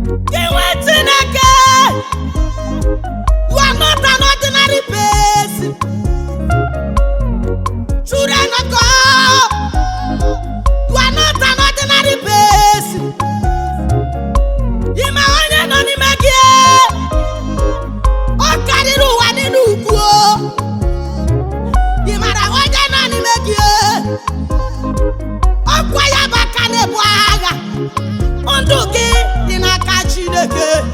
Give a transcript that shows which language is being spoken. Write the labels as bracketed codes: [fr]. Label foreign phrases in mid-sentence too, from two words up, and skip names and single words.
[ig] Gị nwe Chineke, [en] you are not an ordinary person. Children of God, you are not an ordinary person. [ig] Ị ma onye nọ n'ime gị? Ọ karịrị ụwa niile ukwuu o. Ị mara onye nọ n'ime gị, e? Ọkwa ya bụ aka na-ebu agha. Ndụ gị dị n'aka Chineke.